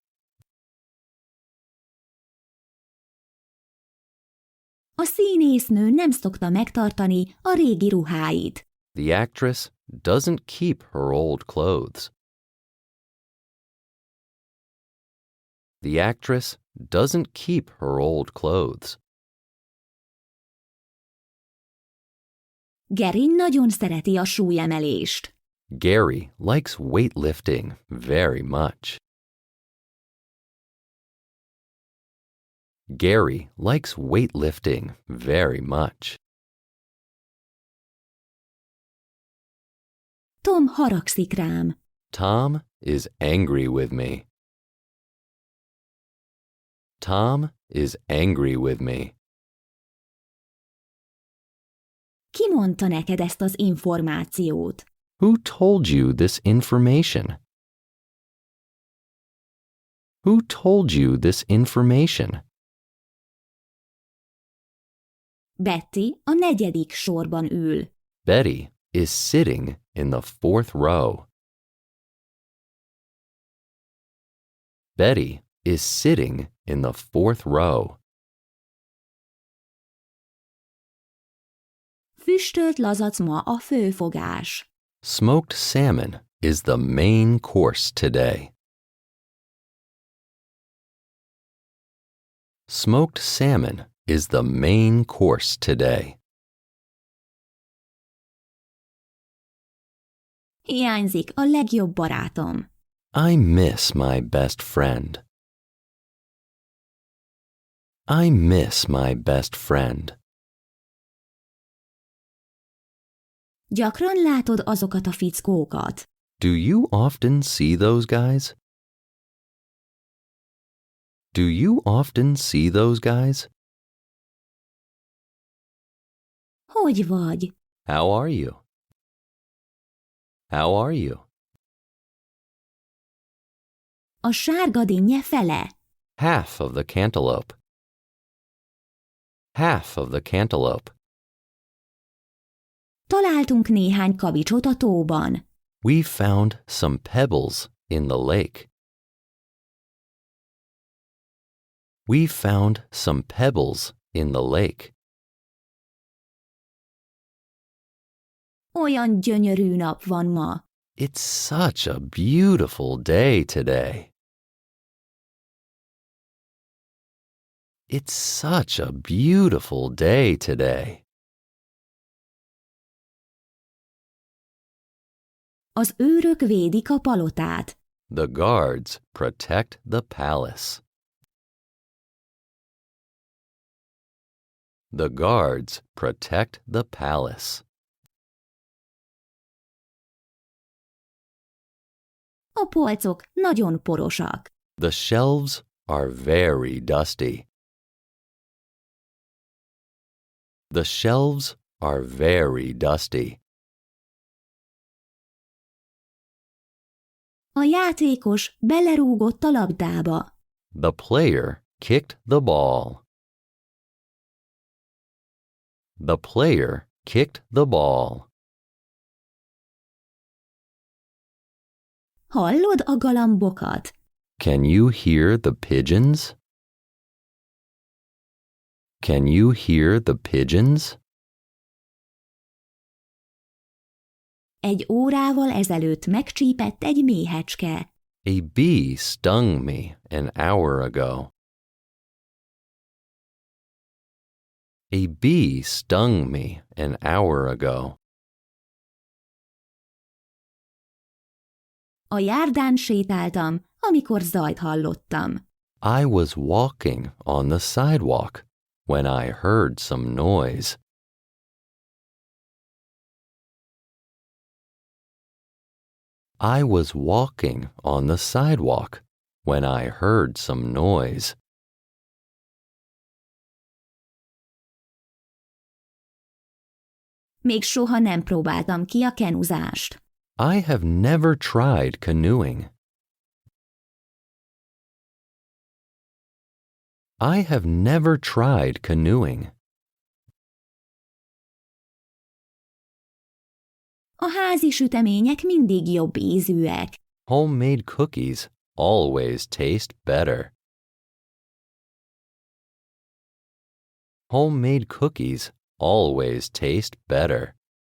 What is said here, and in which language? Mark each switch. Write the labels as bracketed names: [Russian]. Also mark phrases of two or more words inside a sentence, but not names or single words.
[Hungarian] A színésznő nem szokta megtartani a régi ruháit. [English] The actress doesn't keep her old clothes. The actress doesn't keep her old clothes. [Hungarian] Gary nagyon szereti a súlyemelést. [English] Gary likes weightlifting very much. Gary likes weightlifting very much. [Hungarian] Tom haragszik rám. [English] Tom is angry with me. Tom is angry with me. [Hungarian] Ki mondta neked ezt az információt? [English] Who told you this information? Who told you this information? [Hungarian] Betty a 4. sorban ül. [English] Betty is sitting in the 4th row. Betty is sitting in the 4th row. [Hungarian] Füstölt lazac ma a főfogás. [English] Smoked salmon is the main course today. Smoked salmon is the main course today. [Hungarian] Hiányzik a legjobb barátom. [English] I miss my best friend. I miss my best friend. [Hungarian] Gyakran látod azokat a fickókat. [English] Do you often see those guys? Do you often see those guys? [Hungarian] Hogy vagy? [English] How are you? How are you? [Hungarian] A sárga dinnye fele. [English] Half of the cantaloupe. Half of the cantaloupe. [Hungarian] Találtunk néhány kavicsot a tóban. [English] We found some pebbles in the lake. We found some pebbles in the lake. [Hungarian] Olyan gyönyörű nap van ma. [English] It's such a beautiful day today. It's such a beautiful day today. [Hungarian] Az őrök védik a palotát. [English] The guards protect the palace. The guards protect the palace. [Hungarian] A polcok nagyon porosak. [English] The shelves are very dusty. The shelves are very dusty. [Hungarian] A játékos belerúgott a labdába. [English] The player kicked the ball. The player kicked the ball. [Hungarian] Hallod a galambokat? [English] Can you hear the pigeons? Can you hear the pigeons? [Hungarian] Egy órával ezelőtt megcsípett egy méhecske. [English] A bee stung me an hour ago. A bee stung me an hour ago. [Hungarian] A járdán sétáltam, amikor zajt hallottam. [English] I was walking on the sidewalk when I heard some noise. I was walking on the sidewalk when I heard some noise. [Hungarian] Még soha nem próbáltam ki a kenuzást. [English] I have never tried canoeing. I have never tried canoeing. [Hungarian] A házi sütemények mindig jobb ízűek. [English] Homemade cookies always taste better. Homemade cookies always taste better.